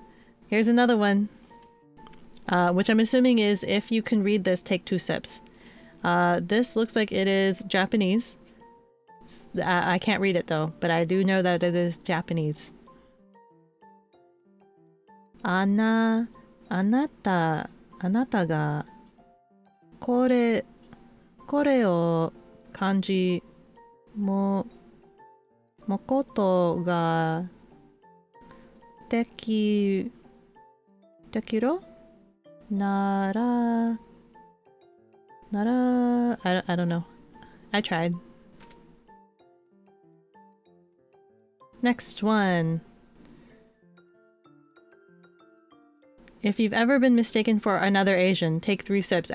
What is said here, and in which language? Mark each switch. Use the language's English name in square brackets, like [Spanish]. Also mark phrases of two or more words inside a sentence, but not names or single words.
[English] Here's another one, which I'm assuming is if you can read this, take 2 sips. This looks like it is Japanese. I can't read it though, but I do know that it is Japanese. [Japanese] あなた が これ を かんじ もこと が てきろ なら [English] I don't know. I tried. Next one. If you've ever been mistaken for another Asian, take 3 sips.